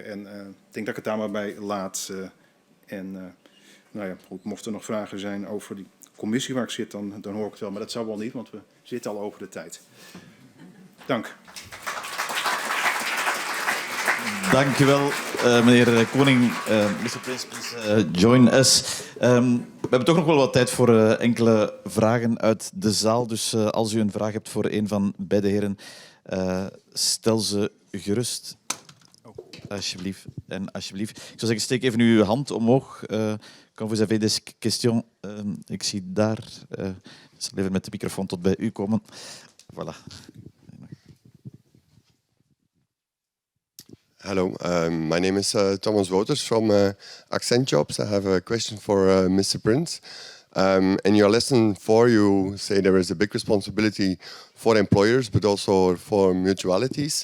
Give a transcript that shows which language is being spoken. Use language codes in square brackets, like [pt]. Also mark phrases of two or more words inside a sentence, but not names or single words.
[nl] En ik denk dat ik het daar maar bij laat. Nou ja, goed, mochten er nog vragen zijn over die commissie waar ik zit, dan hoor ik het wel. Maar dat zal wel niet, want we zitten al over de tijd. Dank. Dank u wel, meneer Koning. [en] Mr. Prinz, please join us. [nl] We hebben toch nog wel wat tijd voor enkele vragen uit de zaal. Dus als u een vraag hebt voor een van beide heren, stel ze gerust. Alsjeblieft. En alsjeblieft. Ik zou zeggen, steek even uw hand omhoog. [fr] Quand vous avez des questions, [nl] ik zie daar. Ik zal even met de microfoon tot bij u komen. Voilà. [en] Hello, my name is Thomas Wouters from Accent Jobs. I have a question for Mr. Prinz. In your lesson 4, you say there is a big responsibility for employers, but also for mutualities.